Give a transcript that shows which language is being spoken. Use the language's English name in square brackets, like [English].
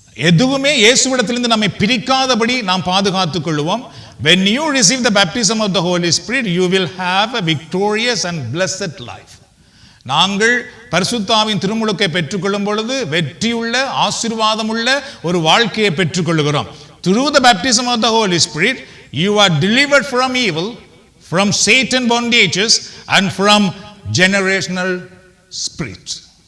[Tamil] எதுவுமே இயேசுவிடத்திலிருந்து நம்மை பிரிக்காதபடி நாம் பாதுகாத்துக் கொள்வோம். [English] When you receive the baptism of the Holy Spirit, you will have a victorious and blessed life. [Tamil] நாங்கள் பரிசுத்தாவின் திருமுழுக்கை பெற்றுக்கொள்ளும் பொழுது வெற்றியுள்ள ஆசீர்வாதமுள்ள ஒரு வாழ்க்கையை பெற்றுக்கொள்கிறோம். [English] Through the baptism of the Holy Spirit, you are delivered from evil, from Satan bondages and from generational spirits.